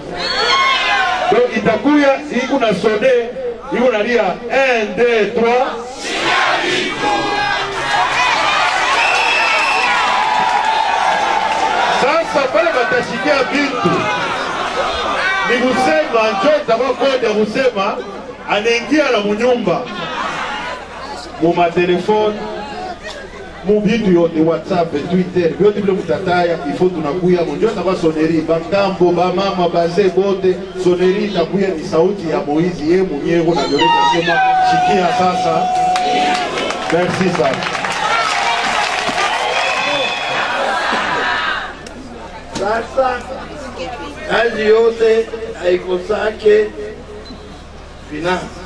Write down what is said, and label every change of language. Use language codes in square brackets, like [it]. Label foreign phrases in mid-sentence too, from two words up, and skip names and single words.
[sw] Donc itakuya iko na sone, iko na lia 1 2 3. Sasa pale batashikia bintu. Ni kusema ndio itakuwa kode kusema anaingia na munyumba. Mu matelefoni mu vitu yote WhatsApp, Twitter, yote vile mtataya, ifo tunakuya mjonjo takuwa soneri, bakambo, bamama, baze bote, soneri itakuya ni sauti ya Moise yeye mwenyewe na ndio sema shikia sasa. Merci sana. Sasa kazi yote haikosake finance.